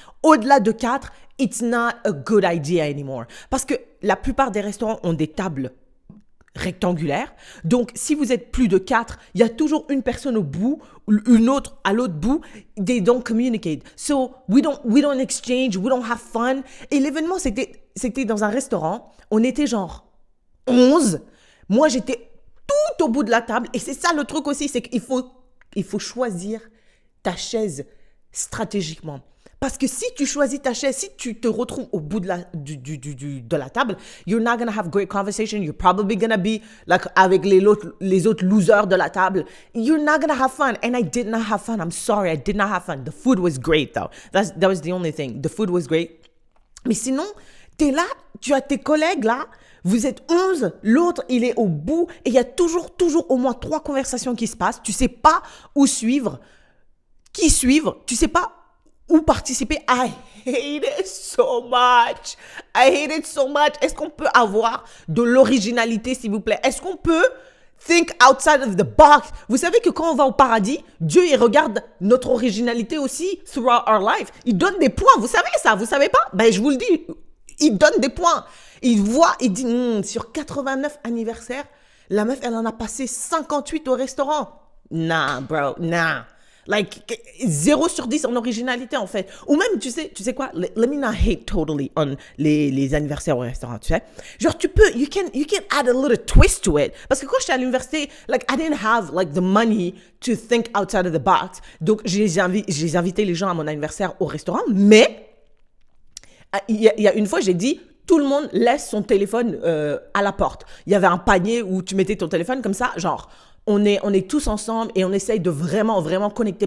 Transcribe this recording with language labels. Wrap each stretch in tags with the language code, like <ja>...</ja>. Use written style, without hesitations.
<fr>Au-delà de 4,</fr> <en>it's not a good idea anymore.</en> <fr>Parce que la plupart des restaurants ont des tables rectangulaires. Donc, si vous êtes plus de 4, il y a toujours une personne au bout, une autre à l'autre bout.</fr> <en>They don't communicate. So, we don't exchange, we don't have fun.</en> <fr>Et l'événement, c'était dans un restaurant. On était genre 11. Moi, j'étais tout au bout de la table. Et c'est ça le truc aussi, c'est qu'il faut choisir ta chaise stratégiquement. Parce que si tu choisis ta chaise, si tu te retrouves au bout de la table,</fr> <en>you're not going to have great conversation. You're probably going to be like</en> <fr>avec les autres losers de la table.</fr> <en>You're not going to have fun. And I did not have fun. I'm sorry, I did not have fun. The food was great though. That was the only thing. The food was great.</en> <fr>Mais sinon, t'es là, tu as tes collègues là, vous êtes 11, l'autre, il est au bout et il y a toujours au moins 3 conversations qui se passent. Tu sais pas où suivre, qui suivre, tu sais pas où participer.</fr> <en>I hate it so much.</en> <fr>Est-ce qu'on peut avoir de l'originalité, s'il vous plaît? Est-ce qu'on peut</fr> <en>think outside of the box?</en> <fr>Vous savez que quand on va au paradis, Dieu, il regarde notre originalité aussi</fr> <en>throughout our life.</en> <fr>Il donne des points. Vous savez ça? Vous savez pas? Ben, je vous le dis. Il donne des points. Il voit, il dit, sur 89 anniversaires, la meuf, elle en a passé 58 au restaurant.</fr> <en>Nah, bro, nah.</en> <fr>Like, 0 sur 10 en originalité, en fait. Ou même, tu sais quoi?</fr> <en>Let me not hate totally on</en> <fr>les anniversaires au restaurant, tu sais.</fr> <en>Genre, you can add a little twist to it.</en> <fr>Parce que quand j'étais à l'université,</fr> <en>like, I didn't have, like, the money to think outside of the box.</en> <fr>Donc, j'ai invité les gens à mon anniversaire au restaurant, mais il y a une fois, j'ai dit, tout le monde laisse son téléphone à la porte. Il y avait un panier où tu mettais ton téléphone comme ça, genre, on est tous ensemble et on essaye de vraiment, vraiment connecter.</fr>